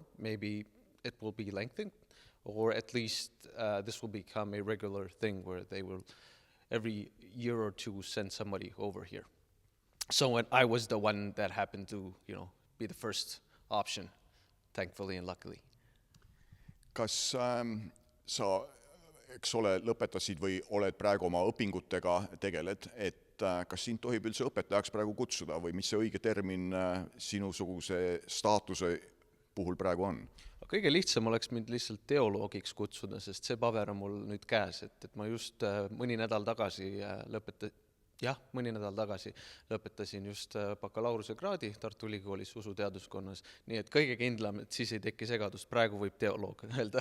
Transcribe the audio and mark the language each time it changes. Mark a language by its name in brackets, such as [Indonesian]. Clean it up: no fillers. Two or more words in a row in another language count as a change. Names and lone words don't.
[English] Maybe it will be lengthened, or at least this will become a regular thing where they will every year or two send somebody over here. So I was the one that happened to, be the first option, thankfully and luckily. [Estonian] Kas sa, eks ole, lõpetasid või oled praegu oma õpingutega tegeled, et kas sind tohib üldse õpetajaks praegu kutsuda või mis see õige termin sinusuguse staatuse puhul praegu on? Kõige lihtsam oleks mind lihtsalt teoloogiks kutsuda, sest see paber on mul nüüd käes, et ma just mõni nädal tagasi lõpetasin just bakalaureuse kraadi Tartu Ülikoolis usuteaduskonnas, nii et kõige kindlam, et siis ei teki segadust, praegu võib teoloog öelda.